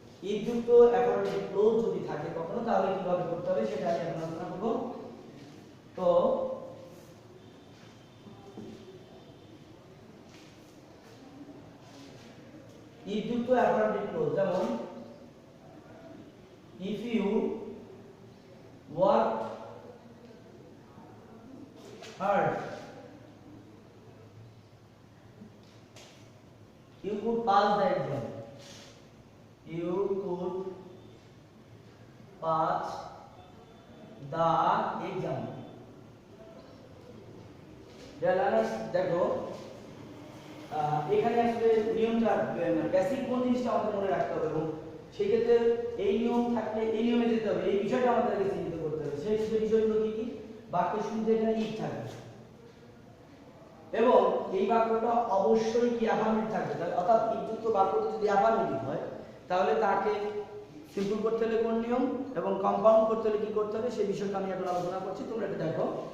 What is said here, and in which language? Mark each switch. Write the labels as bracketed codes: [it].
[bn] if যুক্ত affirmative close যদি থাকে কখনো তাহলে কিভাবে করতে হবে সেটা আমি এখন আলোচনা করব। [en] তো if যুক্ত affirmative clause, যেমন if you work hard you could pass the exam, you could pass the exam. [bn] Dear learners দেখো এখানে আসলে নিয়মটা বেসিক কোন জিনিসটা আমাদের মনে রাখতে হবে এবং সেই ক্ষেত্রে এই নিয়ম থাকলে এই নিয়মে যেতে হবে, এই বিষয়টা আমাদেরকে চিন্তা করতে হবে। সেই বিষয়গুলো কি কি? বাক্যের শুরুতে এখানে ইফ থাকবে এবং এই বাক্যটা অবশ্যই কি অ্যাফার্মেটিভ থাকবে, অর্থাৎ ইফযুক্ত বাক্যটা যদি অ্যাফার্মেটিভ হয় তাহলে তাকে সিম্পল করতে হলে কোন নিয়ম এবং কম্পাউন্ড করতে হলে কি করতে হবে সেই বিষয়টা আমি এখন আলোচনা করছি, তোমরা এটা দেখো।